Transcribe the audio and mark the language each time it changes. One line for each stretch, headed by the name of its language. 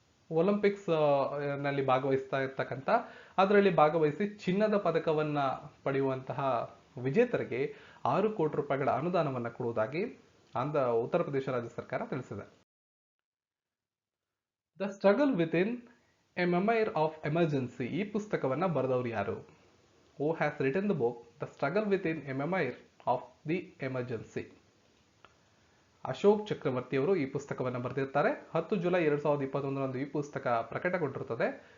Kannada: Olympics ನಲ್ಲಿ ಭಾಗವಹಿಸ್ತಾ ಇರ್ತಕ್ಕಂಥ ಅದರಲ್ಲಿ ಭಾಗವಹಿಸಿ ಚಿನ್ನದ ಪದಕವನ್ನ ಪಡೆಯುವಂತಹ ವಿಜೇತರಿಗೆ 6 ಕೋಟಿ ರೂಪಾಯಿಗಳ ಅನುದಾನವನ್ನು ಕೊಡುವುದಾಗಿ ಉತ್ತರ ಪ್ರದೇಶ ರಾಜ್ಯ ಸರ್ಕಾರ ತಿಳಿಸಿದೆ. The struggle with in a ಮೆಮೈರ್ of emergency ಈ ಪುಸ್ತಕವನ್ನ ಬರೆದವರು ಯಾರು?
English: Who has written the book The Struggle Within a Memoir of the Emergency?
Kannada: Ashok ಚಕ್ರವರ್ತಿ ಅವರು ಈ ಪುಸ್ತಕವನ್ನು ಬರೆದಿರ್ತಾರೆ. 10 ಜುಲೈ 2021ರಂದು ಈ ಪುಸ್ತಕ ಪ್ರಕಟಗೊಂಡಿರುತ್ತದೆ.